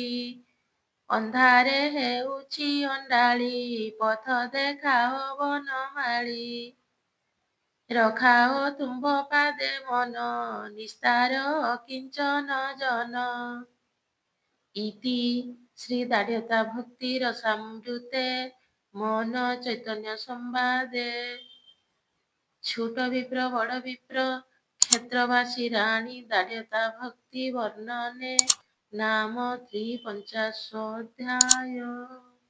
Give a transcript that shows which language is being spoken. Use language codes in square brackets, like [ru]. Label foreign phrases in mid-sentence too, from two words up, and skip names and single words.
[or] ଅନ୍ଧାରେ ହେଉଛି ଅଣ୍ଡାଳି ପଥ ଦେଖାଅ ବନମାଳି। ରଖାଅ ତୁମ୍ଭ ପାଦେ ମନ ନିସ୍ତାର ଅକିଞ୍ଚନ ଜନ। ଇତି ଶ୍ରୀ ଦାଢ଼୍ୟତା ଭକ୍ତି ରସାମୃତେ ମୋହନ ଚୈତନ୍ୟ ସମ୍ବାଦେ। ଛୋଟ ବିପ୍ର ବଡ଼ ବିପ୍ର କ୍ଷେତ୍ରବାସୀ ରାଣୀ ଦାଢ଼୍ୟତା ଭକ୍ତି ବର୍ଣ୍ଣନେ ନାମ 350 ଅଧ୍ୟାୟ।